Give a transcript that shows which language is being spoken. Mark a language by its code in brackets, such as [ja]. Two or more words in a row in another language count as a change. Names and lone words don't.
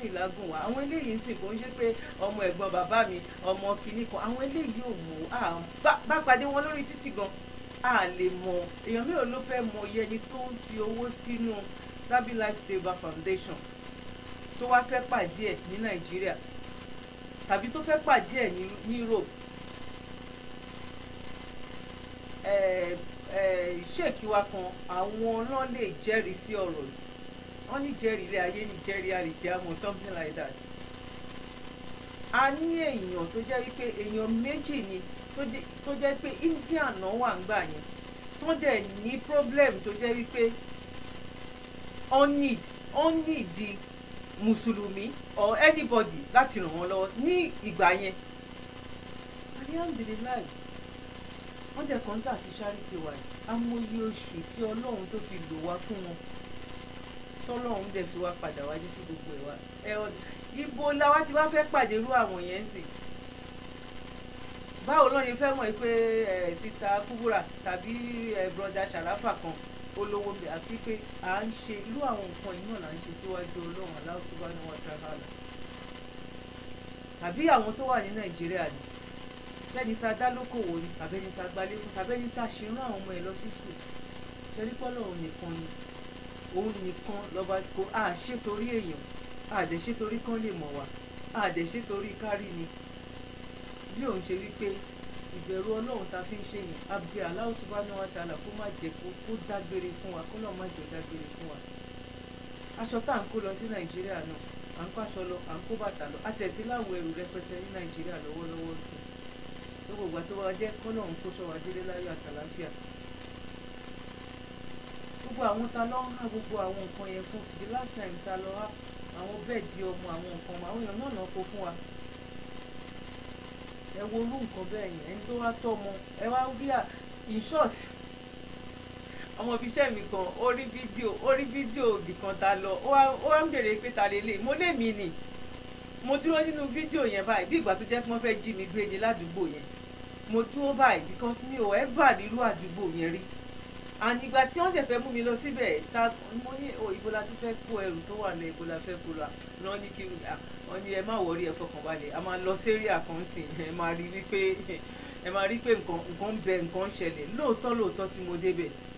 [yo] ìlágùn wa àwọn eléyìí ń sìn kò ń ṣe pé ọmọ ẹ̀gbọ́n bàbá mi ọmọ kìíní kan àwọn eléyìí ò mọ̀ bá pàdé wọn lórí títì gan a lè mọ̀ èèyàn mélòó ló fẹ́ mọ iye ẹni tó ń fi owó sínú Sabi Life Saver Foundation tó wá fẹ́ pàdé ẹ̀ ní Nàìjíríà tàbí tó fẹ́ pàdé ẹ̀ ní Europe ṣéèkì wa kan àwọn náà lè jẹ́rìí sí ọ̀rọ̀ yìí wọ́n ní jẹ́rìí ilé ayé ní jẹ́rìí àlìkíyámọ̀ [en] something like that. [yo] A ní èèyàn tó jẹ́ wípé èèyàn méjì ni tó jẹ́ pé India náà wà ń gbà yẹn tó dẹ̀ ní problem tó jẹ́ wípé [en] on need [yo] mùsùlùmí [en] or anybody [yo] láti ràn wọ́n lọ́wọ́ ní ìgbà yẹn. Alhamdulillah wọ́n jẹ́ kọ́ńtà àti charity wa yìí amóye oṣù tí ọlọ́run tó fi lò wá fún wọn tọ́lọ́run dẹ̀ fi wá padà wá ní kí gbogbo ẹ̀ wá ibo làwa ti wá fẹ́ pàdé irú àwọn yẹn sì báwo lọ́yìn fẹ́ mọ̀ pé sista Kubura tàbí broda Sharafa kan olówó bẹ̀ àfi pé à ń ṣe irú àwọn nǹkan yìí náà là ń ṣe síwájú ọlọ́run [ar] الله سبحانه وتعالى [yo] tàbí àwọn tó wà ní Nàìjíríà ni ṣẹ́ni tá a dá lókòwò ni tàbẹ́ni tá a gbalé fún tàbẹ́ni tá a ṣe rán àwọn ọmọ ẹ̀ lọ sí skul ṣẹ́ni pọ́lọ̀ òun nìkan lọ́ba kó a ṣe torí èèyàn a dẹ̀ ṣe torí kán lè mọ̀ wá a dẹ̀ ṣe torí kárí ni bí òun ṣe wípé ìbẹ̀rù ọlọ́run ta fi ń ṣe yẹn abẹ́ [ar] الله سبحانه وتعالى [yo] kó má jẹ́ kó dágbére fún wa kó náà má jẹ́ dágbére fún wa aṣọ tá à ń kó lọ sí Nàìjíríà náà à ń kó aṣọ lọ à ń kó bàtà lọ àtẹ̀tí láwọn ẹrù rẹpẹtẹ ní Nàìjíríà lọ́wọ́lọ́wọ́ sí gbogbo ìgbà tó wá jẹ́ kọ́ náà ń kó ṣọ́wá délé láyọ̀ àtàláfíà gbogbo àwọn ta lọ́ ń há gbogbo àwọn nǹkan yẹn fún [en] the last time [yo] ta lọ há àwọn bẹ́ẹ̀dì ọmọ àwọn nǹkan àwọn èèyàn náà kó fún wa ẹ wo orú nǹkan bẹ́ẹ̀ yẹn ẹni tó wá tọ́ ọmọ ẹ wá rí [en] in short [yo] ọmọ ibi iṣẹ́ mi kan ó rí fídíò ibìkan ta lọ ó wá ń bèrè pé ta lélẹ̀ mo lé mi nì mo dúró nínú fídíò yẹn báyìí bí ìgbà tó jẹ́ pé wọ́n fẹ́ jí mi gbé ni ládùúgbò yẹn mo dúró báyìí because mi ò ever rírú àdúgbò yẹn rí and ìgbà tí wọ́n dẹ̀ fẹ́ mú mi lọ síbẹ̀ mo ní ibo la ti fẹ́ kó ẹrù tó wà lẹ̀ ibo la fẹ́ kó lọ náà ní kí wọ́n ní ẹ má wọrí ẹ fọkànbalẹ̀ a máa lọ sérí àkànṣe ẹ máa rí wípé nǹkan bẹ nǹkan ṣẹlẹ̀ lóòótọ́ tí mo débẹ̀